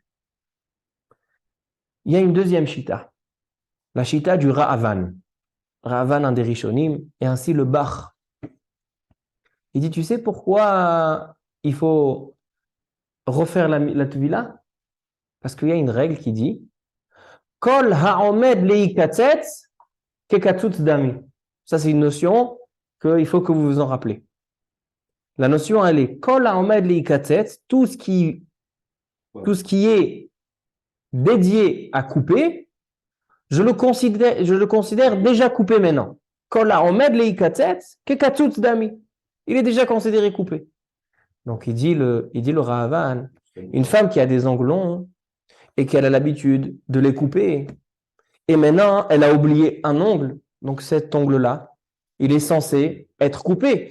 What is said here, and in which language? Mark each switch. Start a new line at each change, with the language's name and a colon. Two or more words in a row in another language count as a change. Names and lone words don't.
French: Il y a une deuxième chita, la chita du Ra'avan. Ra'avan, un des Rishonim, et ainsi le Bach. Il dit, tu sais pourquoi il faut refaire la tevila? Parce qu'il y a une règle qui dit
Hebrew: כל העומד ליקצץ כקצוץ דמי.
French: Ça, c'est une notion qu'il faut que vous vous en rappelez. La notion, elle est
Hebrew: כל העומד ליקצץ,
French: tout ce qui est dédié à couper, je le considère déjà coupé maintenant.
Hebrew: כל העומד ליקצץ כקצוץ דמי.
French: Il est déjà considéré coupé. Donc, il dit le Ra'avan, une femme qui a des ongles longs et qu'elle a l'habitude de les couper, et maintenant, elle a oublié un ongle, donc cet ongle-là, il est censé être coupé.